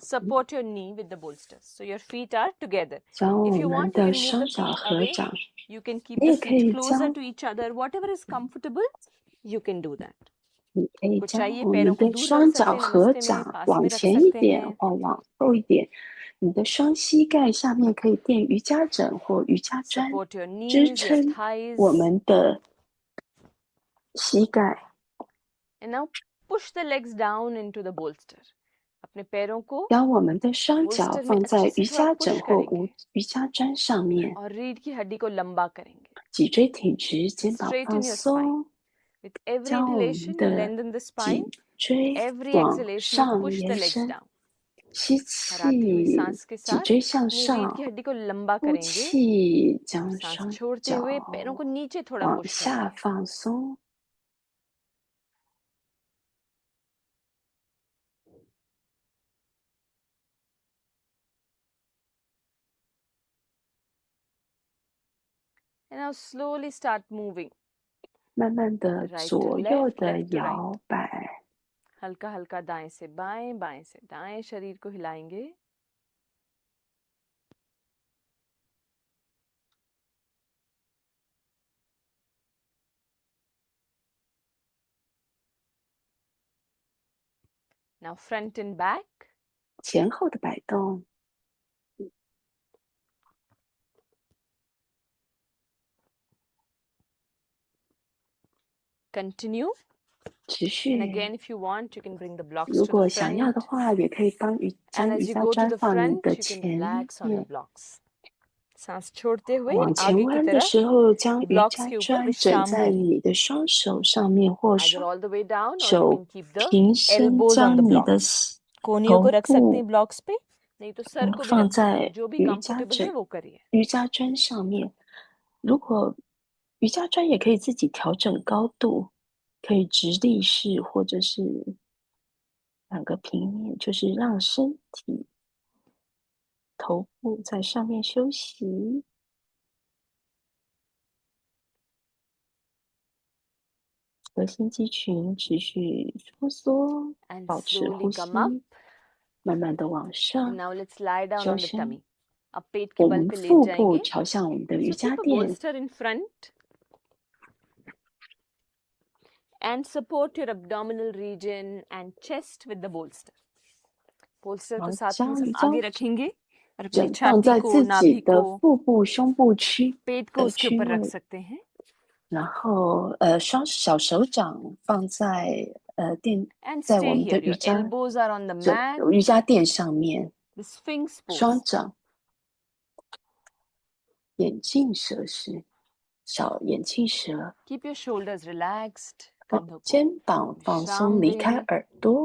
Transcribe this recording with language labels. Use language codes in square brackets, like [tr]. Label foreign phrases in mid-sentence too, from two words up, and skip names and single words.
[en] Support your knee with the bolsters. So your feet are together. [zh] 将 [en] If [zh] 我 [en] you [zh] 们 [en] want, you [zh] 的 [en] can move [zh] 双 [en] the [zh] 脚 [en] feet [zh] 合 [en] away. [zh] 掌。 [en] You can keep [zh] 你 [en] the [zh] 也可 [en] feet [zh] 以 [en] closer [zh] 将 [en] to each other. Whatever is comfortable, you can do that. [zh] 你可以 [hi] आपको [zh] 将 [hi] चाहिए [zh] 我 [hi] पैरों [zh] 们 [hi] को [zh] 的 [hi] दूर रख [zh] 双 [hi] सकते [zh] 脚 [hi] हैं [zh] 合 [hi] नमस्ते में, [zh] 掌， [hi] पास [zh] 往 [hi] में रख [zh] 前一 [hi] सकते [zh] 点 [hi] हैं. [zh] 或往后一点， 你的双膝盖下面可以垫瑜伽枕或瑜伽砖， [en] Support your [zh] 支 [en] knees, your [zh] 撑 [en] thighs. [zh] 我们的膝盖。 [en] And now push the legs down into the bolster. [hi] अपने पैरों को [zh] 将我们的双脚 [hi] bolster में [zh] 放在 [hi] अच्छे से [zh] 瑜 [hi] थोड़ा [zh] 伽 [hi] push [zh] 枕或 [hi] करेंगे [zh] 瑜伽砖上面， [hi] और रीढ़ की हड्डी को लंबा करेंगे. [zh] 脊椎挺直，肩膀 [en] Straighten [zh] 放 [en] your [zh] 松， [en] With every [zh] 将我们 [en] inhalation, you [zh] 的 [en] lengthen the spine. [zh] 颈椎 [en] Every [zh] 往 [en] exhalation, you [zh] 上 [en] push [zh] 延 [en] the legs [zh] 伸。 [en] down. [zh] 吸 [hi] और आती हुई [zh] 气， [hi] सांस के [zh] 脊 [hi] साथ [zh] 椎向 [hi] अपनी रीढ़ [zh] 上， [hi] की हड्डी को लंबा [zh] 呼 [hi] करेंगे. [zh] 气，将 [hi] सांस [zh] 双 [hi] छोड़ते [zh] 脚 [hi] हुए पैरों को नीचे थोड़ा [zh] 往 [hi] पुश [zh] 下 [hi] करेंगे. [zh] 放松。 [en] And now slowly start moving. [zh] 慢慢的 [en] Right to [zh] 左右 [en] left, [zh] 的 [en] left to right. [zh] 摇摆， [hi] हल्का हल्का दाएं से बाएं, बाएं से दाएं शरीर को हिलाएंगे. [en] Now front and back. [zh] 前后的摆动。 [en] Continue. [zh] 持 [en] And [zh] 续。 [en] again, if you want, you can bring the blocks [zh] 如 [en] to the [zh] 果想要 [en] front. [zh] 的话，也可以将 [en] And [zh] 瑜 [en] as you [zh] 伽 [en] go to [zh] 砖 [en] the [zh] 放你 [en] front, [zh] 的 [en] you can [zh] 前 [en] relax on the [zh] 面。 [en] blocks. [hi] सांस छोड़ते हुए [zh] 往前 [hi] आगे की [zh] 弯的 [hi] तरफ [zh] 时候，将瑜 [hi] blocks [zh] 伽 [hi] के ऊपर [zh] 砖枕 [hi] विश्राम [zh] 在 [hi] करें. [zh] 你的双手上面，或 [en] Either [zh] 双 [en] all the way down or you [zh] 手 [en] can keep the [zh] 平伸， [en] elbows on the [zh] 将你的 [en] blocks. [hi] कोहनियों को [zh] 头 [hi] रख सकते [zh] 部 [hi] हैं blocks पे, नहीं तो सर को भी [zh] 放 [hi] रख सकते हैं. [zh] 在 [hi] जो भी [zh] 瑜伽 [hi] comfortable है [zh] 枕、 [hi] वो करिए. [zh] 瑜伽砖上面。如果瑜伽砖也可以自己调整高度，可以直立式或者是两个平面，就是让身体头部在上面休息。核心肌群持续收缩， [en] And [zh] 保持 [en] slowly [zh] 呼 [en] come up. [zh] 吸，慢慢的往 [en] And [zh] 上 [en] now let's lie down [zh] 收 [en] on the [zh] 身。 [en] tummy. [hi] अब पेट के [zh] 我 [hi] बल [zh] 们 [hi] पे लेट [zh] 腹部 [hi] जाएंगे. [zh] 朝向我们的瑜 [en] So [zh] 伽 [en] keep a [zh] 垫， [en] bolster in front and support your abdominal region and chest with the bolster. [hi] Bolster [zh] 然 [hi] को [zh] 后 [hi] साथ में [zh] 将 [hi] सब [zh] 瑜 [hi] आगे [zh] 伽 [hi] रखेंगे और अपनी [zh] 枕放 [hi] छाती [zh] 在 [hi] को [zh] 自己 [hi] नाभि [zh] 的 [hi] को [zh] 腹部、胸部区 [hi] पेट को [zh] 的 [hi] उसके [zh] 区 [hi] ऊपर रख [zh] 位， [hi] सकते हैं. [zh] 然后双小手掌放在垫， [en] And [zh] 在我 [en] stay [zh] 们的 [en] here. [zh] 瑜 [en] Your [zh] 伽 [en] elbows are on the [zh] 枕 [en] mat. [zh] 瑜伽垫上面， [en] The Sphinx [zh] 双 [en] pose. [zh] 掌眼镜蛇式，小眼镜蛇， [en] Keep your shoulders relaxed. [zh] 放 [hi] कंधों को [zh] 肩膀放松， [hi] विश्राम [zh] 离开 [hi] दें. [zh] 耳朵。